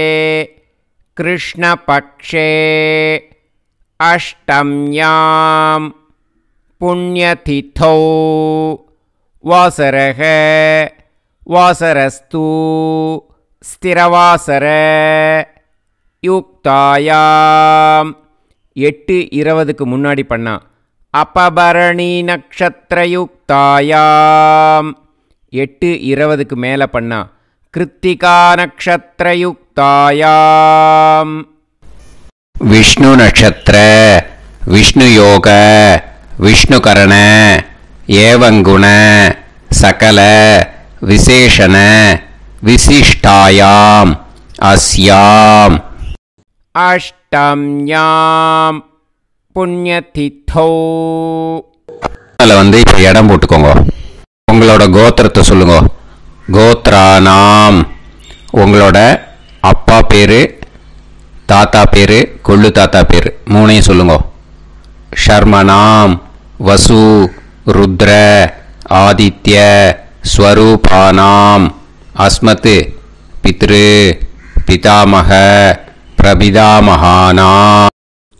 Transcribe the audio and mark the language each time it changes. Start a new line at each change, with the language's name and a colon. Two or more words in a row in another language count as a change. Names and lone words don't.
Sanskrit: कृष्णपक्षे अष्टम्यां पुण्यतिथौ वासरः वासरस्तु स्थिरवासर
Tamil: युक्तायां 8:20க்கு முன்னாடி பண்ணா அப்பபரணி நக்ஷத்ரயுக்தாயாம் 8:20க்கு மேல பண்ணா கிருத்திகா நக்ஷத்ரயுக்தாயாம்
Sanskrit: विष्णु नक्षत्र विष्णु योग विष्णु करण एवं गुण सकल विशेषण विशिष्टायाम अस्याम अष्टम्याम पुण्यतिथौ
Tamil: அதில் வந்து இப்போ இடம் போட்டுக்கோங்க. உங்களோட கோத்திரத்தை சொல்லுங்க. கோத்ரானாம் உங்களோட அப்பா பேர், தாத்தா பேர், கொள்ளு தாத்தா பேர் மூணையும் சொல்லுங்க.
Sanskrit: शर्मणां वसु रुद्र आदित्य स्वरूपाणाम् अस्मत् पितृ पितामह प्रपितामहानाम्.